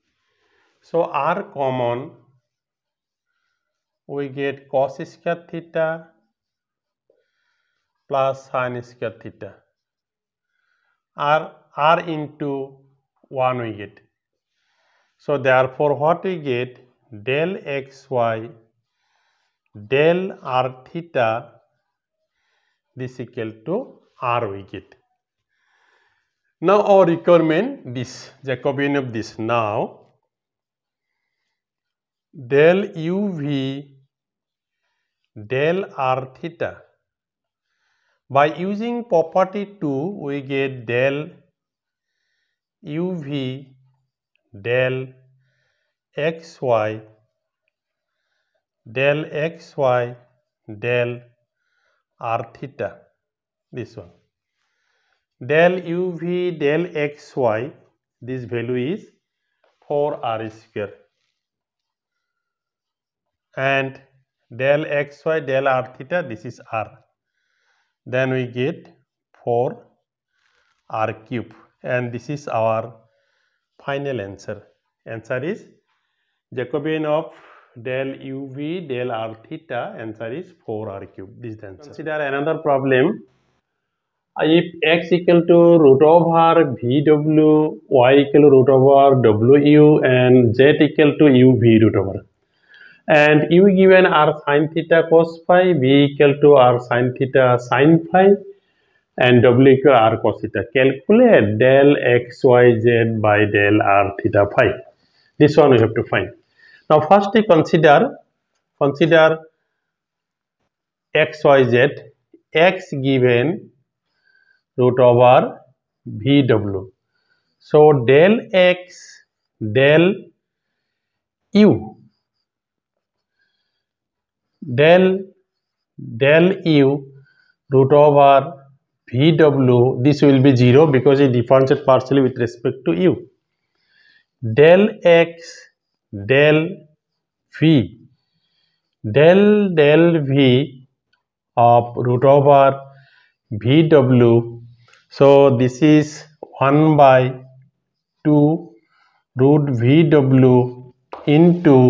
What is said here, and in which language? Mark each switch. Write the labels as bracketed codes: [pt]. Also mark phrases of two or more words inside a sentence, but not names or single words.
[en] So r common, we get cos square theta plus sin square theta. R into 1 we get. So therefore what we get, del xy del r theta, this equal to r we get. Now our requirement, this Jacobian of this. Now del uv del r theta, by using property 2, we get del uv del xy del r theta, this one. Del uv del xy, this value is 4r square, and del xy del r theta, this is r. Then we get 4r cube, and this is our final answer. Answer is Jacobian of del uv del r theta, answer is 4r cube. This is the answer. Consider another problem. If x equal to root over vw, y equal to root over wu, and z equal to uv root over. and u given r sin theta cos phi, v equal to r sin theta sin phi, and w equal r cos theta. Calculate del xyz by del r theta phi. This one we have to find. Now first we consider xyz, x given root over vw. So del x del u del u root over vw, this will be 0 because it differentiates partially with respect to u. Del x del v del v of root over vw, so this is 1 by 2 root vw into